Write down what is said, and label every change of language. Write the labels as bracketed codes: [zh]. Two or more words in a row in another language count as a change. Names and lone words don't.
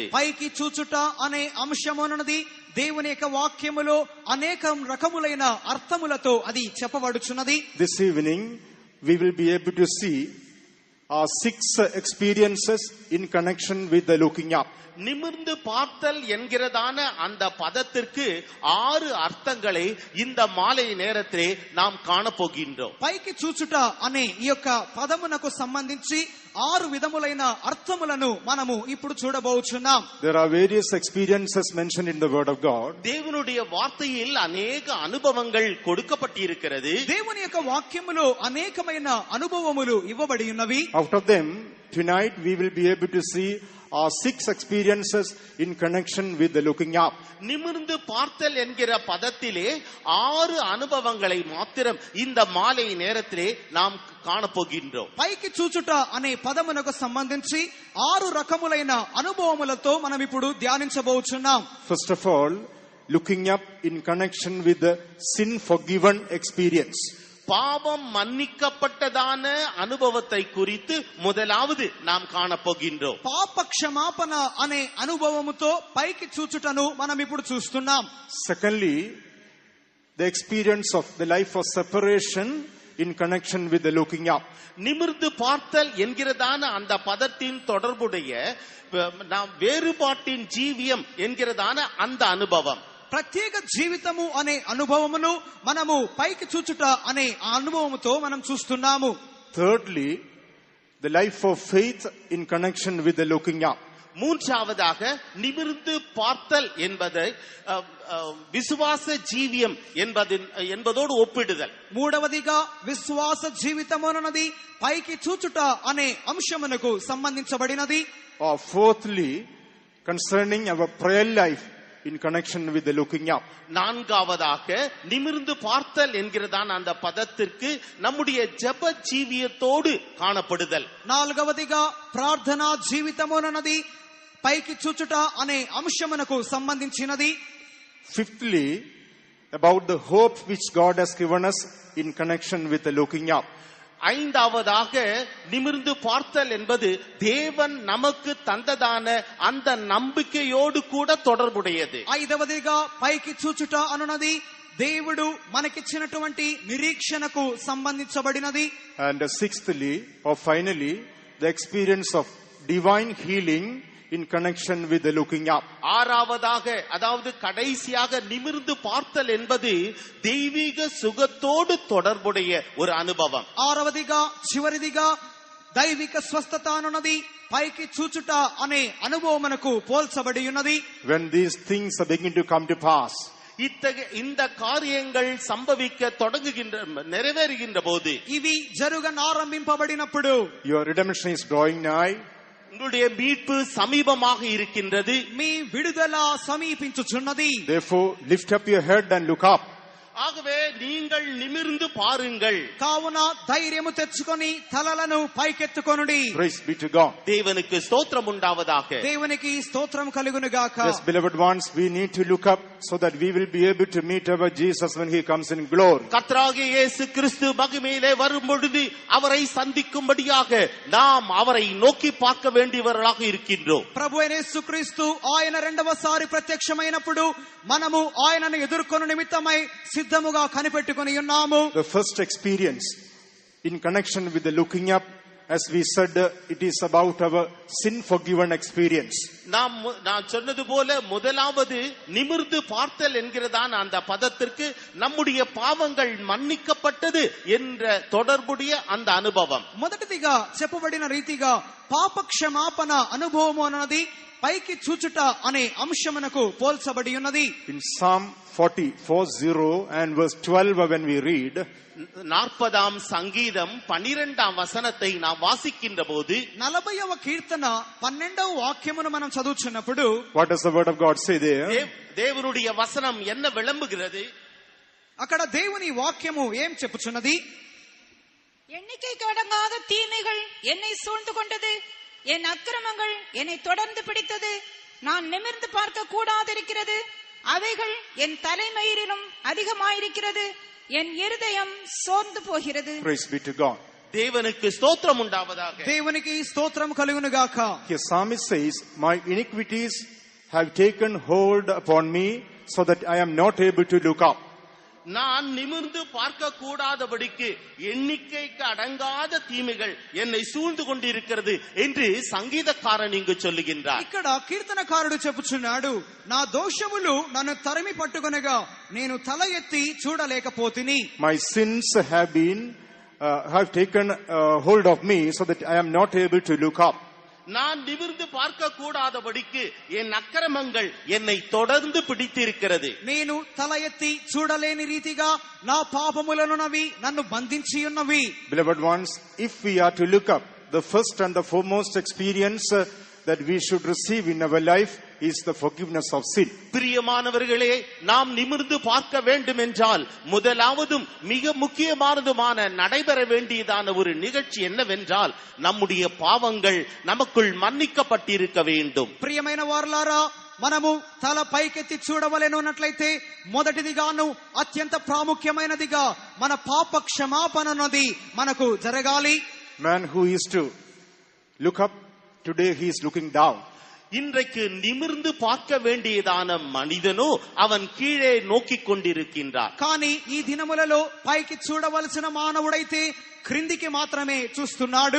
[te] పైకి చూచుట అనే అంశమున్నది దేవుని యొక్క వాక్యములో అనేక రకములైన అర్థములతో అది చెప్పబడుచున్నది. [en] This evening we will be able to see 6 experiences in connection with the looking up. [ta] நிமிர்ந்து பார்த்தல் என்கிறதான அந்த பதத்திற்கு 6 அர்த்தங்களை இந்த மாலை நேரத்திலே நாம் காணப்போகின்றோம். [te] పైకి చూచుట అనే ఈ యొక్క పదమునకు సంబంధించి 6 విధములైన అర్థములను మనము ఇప్పుడు చూడబోచున్నాం. [en] There are various experiences mentioned in the word of God. [ta] தேவனுடைய வார்த்தையில் அநேக அனுபவங்கள் கொடுக்கப்பட்டிருக்கிறது. [te] దేవుని యొక్క వాక్యములో అనేకమైన అనుభవములు ఇవ్వబడి ఉన్నవి. [en] Out of them, tonight we will be able to see 6 experiences in connection with the looking up. [ta] நிமிர்ந்து பார்த்தல் என்கிற பதத்திலே 6 அனுபவங்களை மாத்திரம் இந்த மாலை நேரத்திலே நாம் కాణపోగిன்றோம். [te] పైకి చూచుట అనే పదమునకు సంబంధించి 6 రకములైన అనుభవములతో మనం ఇప్పుడు ధ్యానించబోచున్నాం. [en] First of all, looking up in connection with the sin forgiven experience. [ta] பாவம் மன்னிக்கப்பட்டதான அனுபவத்தை குறித்து முதலாவது நாம் காணப்போகின்றோம். [te] పాప క్షమాపణ అనే అనుభవముతో పైకి చూచుటను మనం ఇప్పుడు చూస్తున్నాం. [en] Secondly, the experience of the life of separation in connection with the looking up. [ta] நிமிர்ந்து பார்த்தல் என்கிறதான அந்த பதத்தின் தொடர்புடைய நாம் வேறுபாட்டின் ஜீவியம் என்கிறதான அந்த அனுபவம். [te] ప్రత్యేక జీవితము అనే అనుభవమును మనము పైకి చూచుట అనే అనుభవముతో మనం చూస్తున్నాము. [en] Thirdly, the life of faith in connection with the looking up. [ta] மூன்றாவதாக நிமிர்ந்து பார்த்தல் என்பதை விசுவாச ஜீவியம் என்பதோடு ஒப்பிடுதல். [te] మూడవదిగా విశ్వాస జీవితమునది పైకి చూచుట అనే అంశమునకు సంబంధించబడినది. [en] Fourthly, concerning our prayer life in connection with the looking up. [ta] நான்காவதாக நிமிர்ந்து பார்த்தல் என்கிறதான அந்த பதத்திற்கு நம்முடைய ஜெப ஜீவியத்தோடு காணப்படுதல். [te] నాలుగవదిగా ప్రార్థనా జీవితమునది పైకి చూచుట అనే అంశమునకు సంబంధించినది. [en] Fifthly, about the hope which God has given us in connection with the looking up. [ta] ஐந்தாவதாக நிமிர்ந்து பார்த்தல் என்பது தேவன் நமக்கு தந்ததான அந்த நம்பிக்கையோடு கூட தொடர்புடையது. [te] ఐదవదిగా పైకి చూచుట అనునది దేవుడు మనకిచ్చినటువంటి నిరీక్షణకు సంబంధించబడినది. [en] And sixthly, or finally, the experience of divine healing in connection with the looking up. [ta] ஆறாவதாக அதாவது கடைசியாக நிமிர்ந்து பார்த்தல் என்பது தெய்வீக சுகத்தோடு தொடர்புடைய ஒரு அனுபவம். [te] ఆరవదిగా చివరిదిగా దైవిక స్వస్థత అనున్నది పైకి చూచుట అనే అనుభవమునకు పోల్చబడి ఉన్నది. [en] When these things are beginning to come to pass, [ta] இந்த காரியங்கள் சம்பவிக்க தொடங்குகின்ற நிறைவேறுகின்ற போது, [te] ఇవి జరుగనారంభింపబడినప్పుడు, [en] your redemption is drawing nigh. [ta] உங்களுடைய மீட்பு சமீபமாக இருக்கின்றது. [te] మీ విడుదల సమీపించుచున్నది. [en] Therefore, lift up your head and look up. [ta] ஆகவே நீங்கள் நிமிர்ந்து பாருங்கள். [te] కావున ధైర్యము తెచ్చుకొని తలలను పైకెత్తుకొనుడి. [en] Praise be to God. [ta] தேவனுக்கு ஸ்தோத்திரம் உண்டாவதாக. [te] దేవునికి స్తోత్రం కలుగును గాక. [en] Yes, beloved ones, we need to look up so that we will be able to meet our Jesus when he comes in glory. [ta] கர்த்தராகிய இயேசு கிறிஸ்து மகிமையிலே வரும் பொழுது அவரை சந்திக்கும்படியாக நாம் அவரை நோக்கி பார்க்க வேண்டியவர்களாக இருக்கின்றோம். [te] ప్రభు అయిన యేసుక్రీస్తు ఆయన రెండవసారి ప్రత్యక్షమైనప్పుడు మనము ఆయనను ఎదుర్కొను నిమిత్తమై సిద్ధముగా కనిపెట్టుకొని ఉన్నాము. [en] The first experience in connection with the looking up, as we said, it is about our sin forgiven experience. [ta] நான் சொன்னது போல முதலாவது நிமிர்ந்து பார்த்தல் என்கிறதான அந்த பதத்திற்கு நம்முடைய பாவங்கள் மன்னிக்கப்பட்டது என்ற தொடர்புடைய அந்த அனுபவம். [te] మొదటిదిగా చెప్పబడిన రీతిగా పాప క్షమాపణ అనుభవము అన్నది పైకి చూచుట అనే అంశమునకు పోల్చబడి ఉన్నది. [en] In Psalm 40 and verse 12, when we read, [ta] 40ஆம் சங்கீதம் 12ஆம் வசனத்தை நாம் வாசிக்கின்ற போது, [te] 40వ కీర్తన 12వ వాక్యమును మనం చదువుచున్నప్పుడు, [en] what does the word of God say there? [ta] தேவனுடைய வசனம் என்ன விளம்புகிறது? [te] అక్కడ దేవుని వాక్యము ఏం చెప్పుచున్నది? [ta] எண்ணிக்கைக்கு அடங்காத தீமைகள் என்னை சூழ்ந்து கொண்டது. என் அக்கிரமங்கள் என்னை தொடர்ந்து பிடித்தது. நான் நிமிர்ந்து பார்க்க கூடாதிருக்கிறது. அவைகள் என் தலைமயிரிலும் அதிகமாயிருக்கிறது. என் இருதயம் சோர்ந்து போகிறது. [en] Praise be to God. [ta] தேவனுக்கு ஸ்தோத்திரம் உண்டாவதாக. [te] దేవునికి స్తోత్రం కలుగును గాక. [en] Here psalmist says, my iniquities have taken hold upon me so that I am not able to look up. [ta] நான் நிமிர்ந்து பார்க்க கூடாதபடிக்கு எண்ணிக்கைக்கு அடங்காத தீமைகள் என்னை சூழ்ந்து கொண்டிருக்கிறது என்று சங்கீதக்காரன் இங்கு சொல்லுகின்றார். [te] ఇక్కడ కీర్తనకారుడు చెప్పుచున్నాడు, నా దోషములు నన్ను తరిమి పట్టుకొనగా నేను తల ఎత్తి చూడలేకపోతిని. [en] My sins have taken hold of me so that I am not able to look up. [ta] நான் நிமிர்ந்து பார்க்க கூடாதபடிக்கு என் அக்கிரமங்கள் என்னை தொடர்ந்து பிடித்திருக்கிறது. [te] నేను తల ఎత్తి చూడలేని రీతిగా నా పాపములనున్నవి నన్ను బంధించి ఉన్నవి. [en] Beloved ones, if we are to look up, the first and the foremost experience that we should receive in our life is the forgiveness of sin. [ta] பிரியமானவர்களே, நாம் நிமிர்ந்து பார்க்க வேண்டும் என்றால் முதலாவதும் மிக முக்கியமானதுமான நடைபெற வேண்டியதான ஒரு நிகழ்ச்சி என்னவென்றால் நம்முடைய பாவங்கள் நமக்குள் மன்னிக்கப்பட்டிருக்க வேண்டும். [te] ప్రియమైన వారలారా, మనము తల పైకెత్తి చూడవలెను అన్నట్లయితే మొదటిదిగాను అత్యంత ప్రాముఖ్యమైనదిగా మన పాప క్షమాపణ అన్నది మనకు జరగాలి. [en] Man who is to look up, today he is looking down. [ta] இன்றைக்கு நிமிர்ந்து பார்க்க வேண்டியதான மனிதனோ அவன் கீழே நோக்கிக் கொண்டிருக்கின்றார். [te] కానీ ఈ దినములలో పైకి చూడవలసిన మానవుడైతే క్రిందికి మాత్రమే చూస్తున్నాడు.